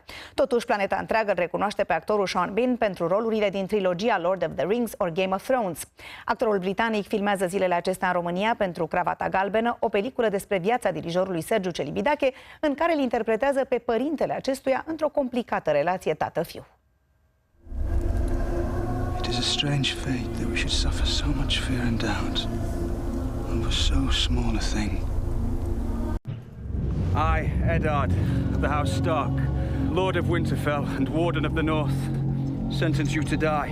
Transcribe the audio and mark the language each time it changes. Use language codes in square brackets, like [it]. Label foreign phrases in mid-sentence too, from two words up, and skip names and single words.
[ro] Totuși, planeta întreagă îl recunoaște pe actorul Sean Bean pentru rolurile din trilogia Lord of the Rings or Game of Thrones. Actorul britanic filmează zilele acestea în România pentru Cravata galbenă, o peliculă despre viața dirijorului Sergiu Celibidache, în care îl interpretează pe părintele acestuia într-o complicată relație tată-fiu. [en] It is a strange fate that we should suffer so much fear and doubt over so small a thing. I, Eddard, of the House Stark, Lord of Winterfell and Warden of the North, sentence you to die.